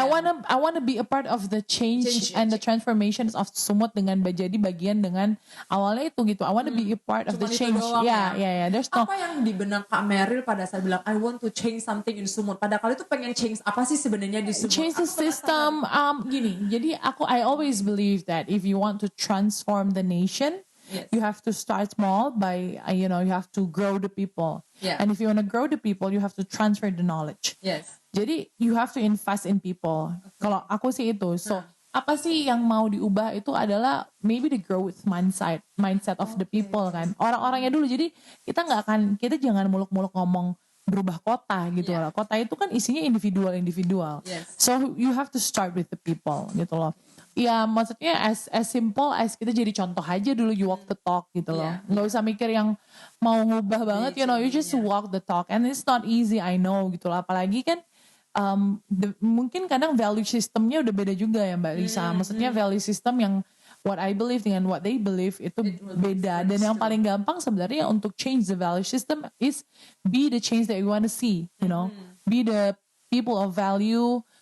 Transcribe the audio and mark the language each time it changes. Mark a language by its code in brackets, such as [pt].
[en] I wanna be a part of the change and the transformations of Sumut [id] dengan jadi bagian dengan awalnya itu gitu. [en] I wanna be a part of the change. Ya. There's [id] apa yang di benak Kak Meryl pada saat bilang [en] I want to change something in Sumut? [id] Pada kali itu pengen change apa sih sebenarnya di Sumut? [en] Change the system. [id] Gini. [en] Jadi I always believe that if you want to transform the nation, you have to start small by you have to grow the people. And if you want to grow the people, you have to transfer the knowledge. [id] Jadi [en] you have to invest in people. [id] Kalau aku sih itu. So apa sih yang mau diubah itu adalah [en] maybe the growth mindset of the people [id] kan. Orang-orangnya dulu. Jadi kita jangan muluk-muluk ngomong berubah kota gitu loh. Kota itu kan isinya individual. [en] So you have to start with the people [id] gitu loh. Ya maksudnya [en] as simple as [id] kita jadi contoh aja dulu, [en] you walk the talk [id] gitu loh. Nggak usah mikir yang mau ngubah banget, [en] you just walk the talk. And it's not easy, I know [id] gitu loh. Apalagi kan mungkin kadang value systemnya udah beda juga ya Mbak Lisa. Maksudnya [en] value system yang what I believe dengan what they believe [id] itu beda. Dan yang paling gampang sebenarnya untuk [en] change the value system is be the change that you want to see, be the people of value.